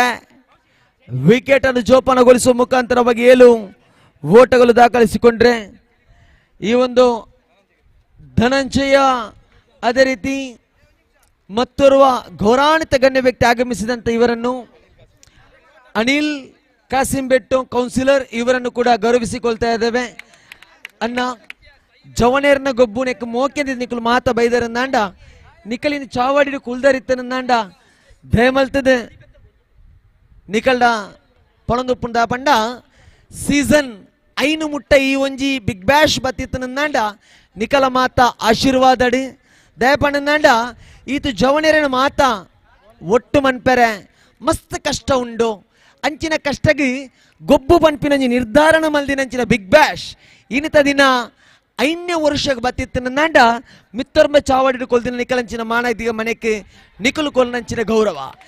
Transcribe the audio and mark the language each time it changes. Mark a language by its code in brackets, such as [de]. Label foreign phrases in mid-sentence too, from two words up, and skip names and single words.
[kn] ವಿಕೆಟ್ ಅನ್ನು ಜೋಪಾನಗೊಳಿಸುವ ಮುಖಾಂತರವಾಗಿ 7 ಓಟಗಳು ದಾಖಲಿಸಿಕೊಂಡ್ರೆ ಈ ಒಂದು ಧನಂಜಯ, ಅದೇ ರೀತಿ ಮತ್ತೋರ್ವ ಗೌರವಾನ್ವಿತ ಗಣ್ಯ ವ್ಯಕ್ತಿ ಆಗಮಿಸಿದಂತ ಇವರನ್ನು ಅನಿಲ್ ಕಾಸಿಂಬೆಟ್ಟು ಕೌನ್ಸಿಲರ್ ಇವರನ್ನು ಕೂಡ ಗೌರವಿಸಿಕೊಳ್ತಾ ಇದ್ದೇವೆ. [tcy] ಅನ್ನ ಜವನೇರ್ನ ಗೊಬ್ಬು ನೆಕ್ ಮೋಕೆಂದ ನಿಕಲು ಮಾತ ಬೈದರಂದಾಂಡ ನಿಕಲಿನ ಚಾವಾಡಿ ಕುಲ್ದರಿತ್ತನಂದಾಂಡ ದಯಮಲ್ತದ ನಿಕಲ್ಡ ಪಣಂದುಪ್ಪುಂಡ ಪಂಡ ಸೀಸನ್ ಐನು ಮುಟ್ಟ ಈ ಒಂಜಿ ಬಿಗ್ ಬ್ಯಾಶ್ ಬತ್ತಿತ್ತನಂದಾಂಡ ನಿಕಲ ಮಾತ ಆಶೀರ್ವಾದಡಿ ದಯಪಂಡಂದಾಂಡ ಈತು ಜವನೇರನ ಮಾತ ಒಟ್ಟು ಮನ್ಪೆರೆ ಮಸ್ತ್ ಕಷ್ಟ ಉಂಡು ಅಂಚಿನ ಕಷ್ಟಗಿ ಗೊಬ್ಬು ಪನ್ಪಿನಂಜಿ ನಿರ್ಧಾರಣ ಮಲ್ದಿನಂಚಿನ ಬಿಗ್ ಬ್ಯಾಶ್ ಇನ್ನಿತ ದಿನ 5ನೇ ವರ್ಷಕ್ಕೆ ಬತ್ತಿತ್ತನಂದಾಂಡ ಮಿತ್ತೊರ್ಮೆ ಚಾವಾಡಿ ಕೊಲ್ದಿನ ನಿಕಲಂಚಿನ ಮಾನದಿಗ ಮನೆಕ್ಕೆ ನಿಕಲು ಕೊಲ್ನಂಚಿನ ಗೌರವ